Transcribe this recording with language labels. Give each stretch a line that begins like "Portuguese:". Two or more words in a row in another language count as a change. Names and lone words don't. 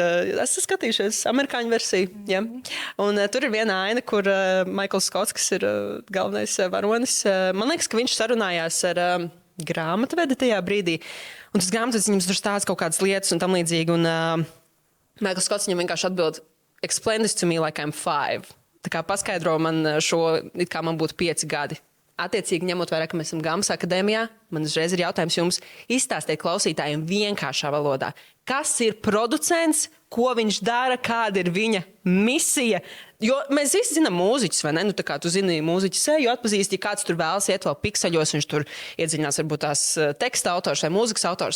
Latvian: Esmu skatījušies amerikāņu versiju. Ja? Un tur ir viena aina, kur Maikls Skots, kas ir galvenais varonis, man liekas, ka viņš sarunājās ar grāmatvedi tajā brīdī. Un tas grāmatvedis viņam tur stāsta kaut kādas lietas un tam līdzīgi. Un Maikls Skots viņam vienkārši atbild,
English: explain this to me like I'm 5.
Latvian: Tā kā paskaidro man šo, it kā man būtu 5 gadi. Attiecīgi, ņemot vērā, ka mēs esam Gammas akadēmijā, man uzreiz ir jautājums jums izstāstiet klausītājiem vienkāršā valodā. Kas ir producents, ko viņš dara, kāda ir viņa misija? Jo mēs visi zinām mūziķus, vai ne? Tā kā tu zini mūziķu seju, atpazīsti, ja kāds tur vēlas iet vēl pikseļos, viņš tur iedziļinās varbūt tās teksta autors vai mūzikas autors.